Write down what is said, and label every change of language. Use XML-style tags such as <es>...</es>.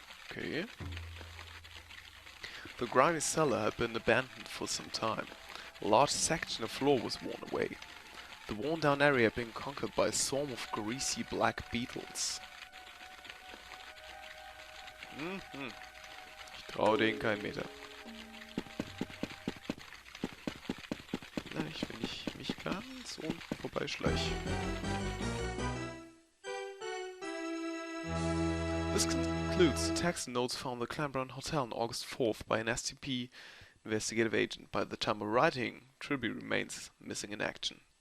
<en>Okay. The grimy cellar had been abandoned for some time. A large section of floor was worn away. The worn-down area had been conquered by a swarm of greasy black beetles.</en> <de>Ich traue denen keinen Meter. Vielleicht, wenn ich mich ganz unten vorbeischleiche.</de> <en>This concludes the text and notes found at the Clanbrand Hotel on August 4th by an STP investigative agent. By the time of writing, Trilby remains missing in action.</en>